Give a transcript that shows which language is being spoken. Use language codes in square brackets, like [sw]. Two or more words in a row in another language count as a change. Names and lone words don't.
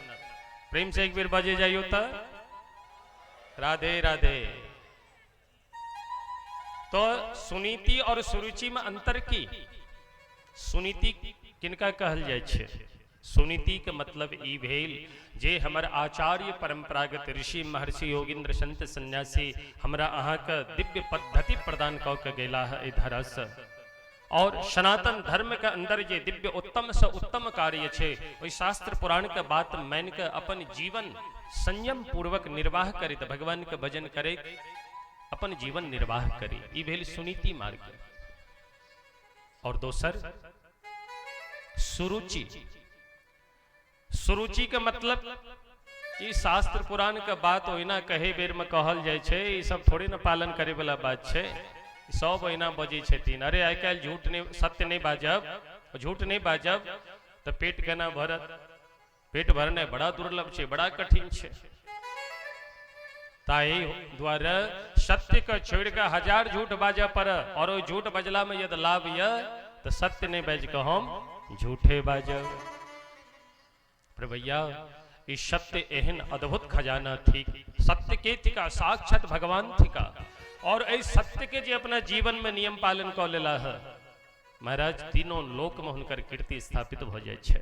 [mai] प्रेम से एक बेर बाजे जाइयो त राधे राधे। तो सुनीति और सुरुचि में अंतर की। सुनीति किनका कहल जाय छे? सुनीति के मतलब ई भेल जे हमर आचार्य परंपरागत ऋषि महर्षि योगींद्र संत सन्यासी हमरा अहाँ के दिव्य पद्धति प्रदान कऽ के गेला है ई धरा से। और सनातन धर्म के अंदर जे दिव्य उत्तम से उत्तम कार्य छे, ओई शास्त्र पुराण के बात मान के अपन जीवन संयम पूर्वक निर्वाह करे, तो भगवान के भजन करे, अपन जीवन निर्वाह करे। ई भेल सुनीति मार्ग। और दोसर सुरुचि। सुरुचि के मतलब ई शास्त्र पुराण के बात ओहिना कहे बेर में कहल जाय छे, ई सब थोड़ी न पालन करे वाला बात छे। सब ओहिना बजै छथिन, अरे आइ काल्हि झूठ नहीं, सत्य नहीं बाजब, झूठ नहीं बाजब तो पेट केना भरत, पेट भरने बड़ा दुर्लभ छे, बड़ा कठिन छे। ताई द्वारा सत्य के छोड़ के हजार झूठ बाजा पर, और ओ झूठ बजला में यदि लाभ य तो सत्य नहीं बाज के हम झूठे बाजब। पर भैया ई सत्य एहन अद्भुत खजाना थी, सत्य के थिका साक्षात भगवान थिका, और ए सत्य के जे अपना जीवन में नियम पालन क लेला है, महाराज तीनों लोक में हुनकर कीर्ति स्थापित हो जाय छे।